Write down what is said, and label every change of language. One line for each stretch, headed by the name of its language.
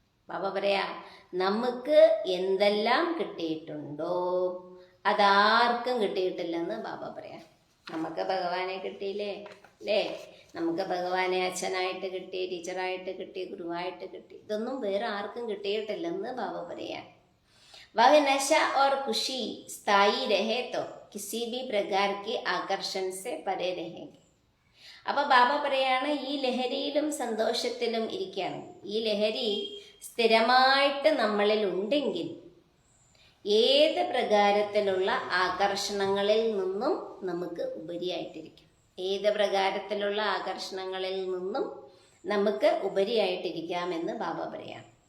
Malayalam: ബാബ പറയാ, നമുക്ക് എന്തെല്ലാം കിട്ടിയിട്ടുണ്ടോ അതാർക്കും കിട്ടിയിട്ടില്ലെന്ന് ബാബ പറയാം. നമുക്ക് ഭഗവാനെ കിട്ടിയില്ലേ അല്ലേ? നമുക്ക് ഭഗവാനെ അച്ഛനായിട്ട് കിട്ടി, ടീച്ചറായിട്ട് കിട്ടി, ഗുരുവായിട്ട് കിട്ടി. ഇതൊന്നും വേറെ ആർക്കും കിട്ടിയിട്ടില്ലെന്ന് ബാബ പറയാം.
Hindi: वह नशा और खुशी स्थायी रहे तो किसी भी प्रकार के आकर्षण से परे रहेंगे.
Malayalam: അപ്പൊ ബാബ പറയാണ്, ഈ ലഹരിയിലും സന്തോഷത്തിലും ഇരിക്കുകയാണ്. ഈ ലഹരി സ്ഥിരമായിട്ട് നമ്മളിൽ ഉണ്ടെങ്കിൽ ഏത് പ്രകാരത്തിലുള്ള ആകർഷണങ്ങളിൽ നിന്നും നമുക്ക് ഉപരിയായിട്ടിരിക്കാം. ഏത് പ്രകാരത്തിലുള്ള ആകർഷണങ്ങളിൽ നിന്നും നമുക്ക് ഉപരിയായിട്ടിരിക്കാമെന്ന് ബാബ പറയാം.